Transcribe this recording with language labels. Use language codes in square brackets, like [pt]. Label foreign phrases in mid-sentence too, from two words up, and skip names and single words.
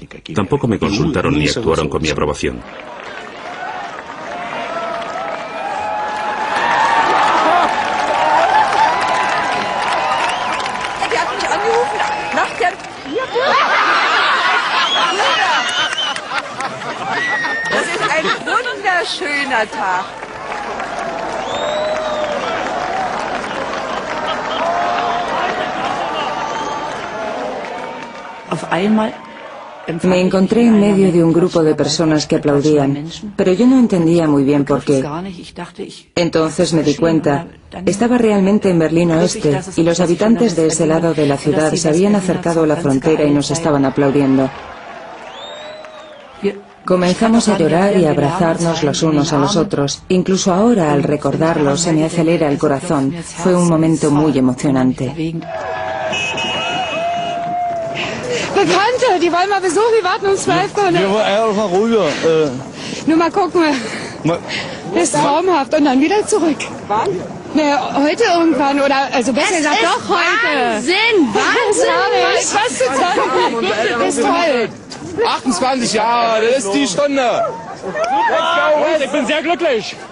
[es] Tampoco me consultaron ni actuaron con mi aprobación. [de] Das ist ein wunderschöner Tag. [es] Me encontré en medio de un grupo de personas que aplaudían, pero yo no entendía muy bien por qué. Entonces me di cuenta, estaba realmente en Berlín Oeste y los habitantes de ese lado de la ciudad se habían acercado a la frontera y nos estaban aplaudiendo. Comenzamos a llorar y a abrazarnos los unos a los otros. Incluso ahora, al recordarlo, se me acelera el corazón. Fue un momento muy emocionante. [de] Bekannte, die wollen mal besuchen, die warten um 12 Uhr. Ja, mal rüber. Nur mal gucken. Das ist traumhaft. Und dann wieder zurück. Wann? Naja, heute irgendwann. Oder, also besser gesagt, doch heute. Wahnsinn! Wahnsinn! Was zu sagen? Das ist toll. 28 Jahre, das ist die Stunde. Ich bin sehr glücklich.